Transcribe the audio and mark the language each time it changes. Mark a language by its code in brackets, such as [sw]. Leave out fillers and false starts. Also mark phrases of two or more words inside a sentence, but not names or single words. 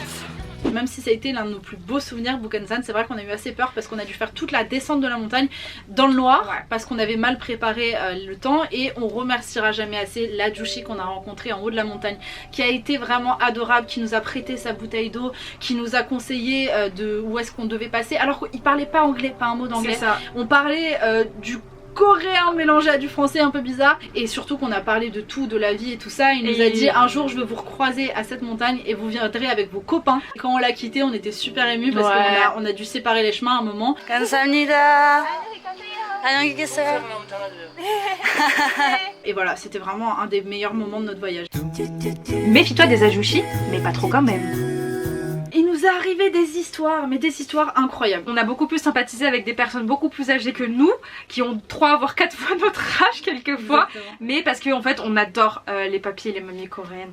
[fr] Même si ça a été l'un de nos plus beaux souvenirs, Bukhansan, c'est vrai qu'on a eu assez peur parce qu'on a dû faire toute la descente de la montagne dans le noir, parce qu'on avait mal préparé le temps, et on remerciera jamais assez la Jushi qu'on a rencontrée en haut de la montagne, qui a été vraiment adorable, qui nous a prêté sa bouteille d'eau, qui nous a conseillé de où est-ce qu'on devait passer, alors qu'il parlait pas anglais, pas un mot d'anglais. On parlait du coréen mélangé à du français un peu bizarre, et surtout qu'on a parlé de tout, de la vie et tout ça. Il nous a dit un jour je veux vous recroiser à cette montagne et vous viendrez avec vos copains. Et quand on l'a quitté on était super émus parce qu'on a dû séparer les chemins à un moment. [ko] 감사합니다. 안녕히 계세요. [fr] et voilà, c'était vraiment un des meilleurs moments de notre voyage. Méfie-toi des ajushi, mais pas trop quand même. Il nous est arrivé des histoires, mais des histoires incroyables. On a beaucoup plus sympathisé avec des personnes beaucoup plus âgées que nous, qui ont 3 voire 4 fois notre âge quelquefois. Exactement. Mais parce qu'en fait on adore les papis et les mamies coréennes.